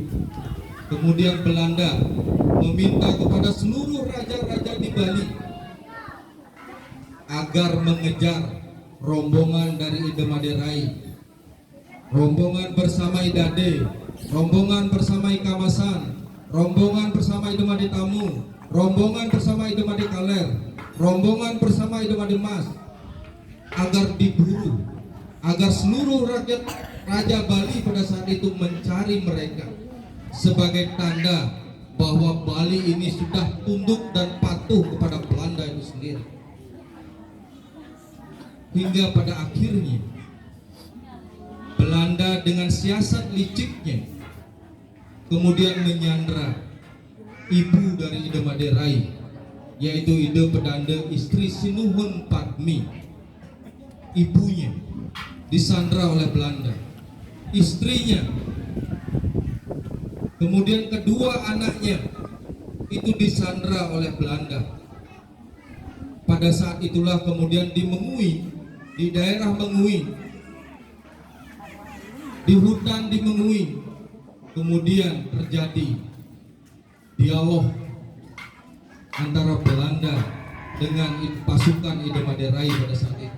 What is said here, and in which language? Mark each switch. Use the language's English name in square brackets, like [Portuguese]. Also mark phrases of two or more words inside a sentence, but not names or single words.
[Indonesian] Kemudian Belanda meminta kepada seluruh raja-raja di Bali agar mengejar rombongan dari Ide Made Rai, rombongan bersama Idade, rombongan bersama Ika Masan, rombongan bersama Ide Made Tamu, rombongan bersama Ide Made Kaler, rombongan bersama Ide Made Mas, agar diburu, agar seluruh rakyat Raja Bali pada saat itu mencari mereka sebagai tanda bahwa Bali ini sudah tunduk dan patuh kepada Belanda itu sendiri. Hingga pada akhirnya Belanda dengan siasat liciknya kemudian menyandra ibu dari Ide Made Rai, yaitu Ide Pedanda istri Sinuhun Padmi. Ibunya disandra oleh Belanda, istrinya, kemudian kedua anaknya itu disandra oleh Belanda. Pada saat itulah kemudian di Mengui, di daerah Mengui, di hutan di Mengui, kemudian terjadi dialog antara Belanda dengan pasukan Idemadarai pada saat itu.